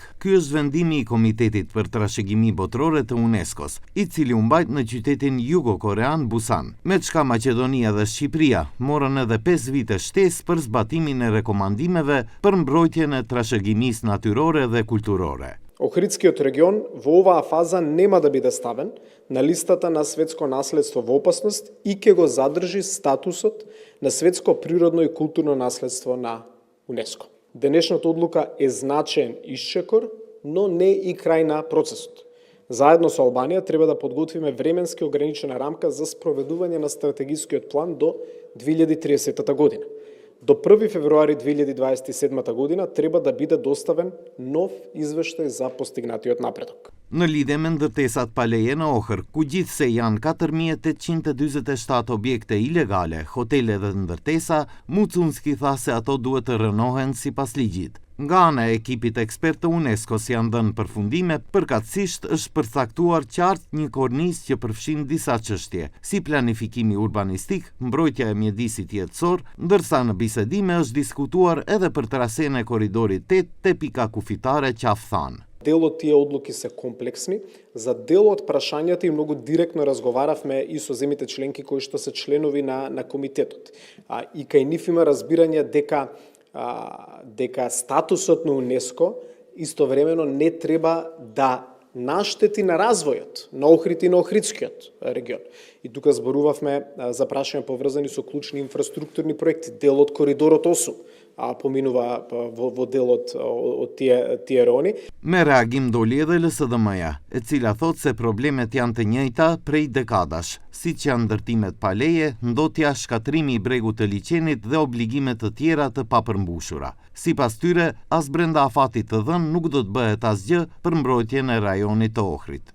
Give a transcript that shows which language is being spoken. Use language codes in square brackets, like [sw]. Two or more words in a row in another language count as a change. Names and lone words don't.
[sq] Ky është vendimi i Komitetit për Trashëgimi Botërore të UNESCO-s, i cili u mbajt në qytetin jugo-korean Busan, me çka Maqedonia dhe Shqipëria morën edhe 5 vite shtesë për zbatimin e rekomandimeve për mbrojtjen e trashëgimisë natyrore dhe kulturore. [mk] Охридскиот регион во оваа фаза нема да биде ставен на листата на светско наследство во опасност и ќе го задржи статусот на светско природно и културно наследство на УНЕСКО. Денешната одлука е значаен исчекор, но не и крај на процесот. Заедно со Албанија треба да подготвиме временски ограничена рамка за спроведување на стратегискиот план до 2030 година. До 1 февруари 2027 година треба да биде доставен нов извештај за постигнатиот напредок. [sq] Në lidhje me ndërtesat pa leje në Ohër, ku gjithsej janë 4847 objekte ilegale, hotele dhe ndërtesa, Mucunski tha se ato duhet të rënohen sipas ligjit. Nga ana e ekipit ekspert të UNESCO-s janë dhënë përfundime, përkatësisht është përcaktuar qartë një kornizë që përfshin disa çështje, si planifikimi urbanistik, mbrojtja e mjedisit jetësor, ndërsa në bisedime është diskutuar edhe për trasenë e korridorit 8 te pika kufitare Qafthan. [mk] Дел од тие одлуки се комплексни, за дел од прашањата и многу директно разговаравме и со земјите членки кои што се членови на комитетот. И кај нив има разбирање дека статусот на УНЕСКО истовремено не треба да наштети на развојот на Охрид и на Охридскиот регион. И тука зборувавме за прашања поврзани со клучни инфраструктурни проекти, дел од коридорот 8, поминува во делот од тие райони. [sq] Me reagim doli edhe LSDM-ja, e cila thot se problemet janë të njëjta prej dekadash, siç janë ndërtimet pa leje, ndotja, shkatrimi i bregut të liçenit dhe obligime të tjera të papërmbushura. Sipas tyre, as brenda afatit të dhënë nuk do të bëhet asgjë për mbrojtjen e rajonit të Ohrit.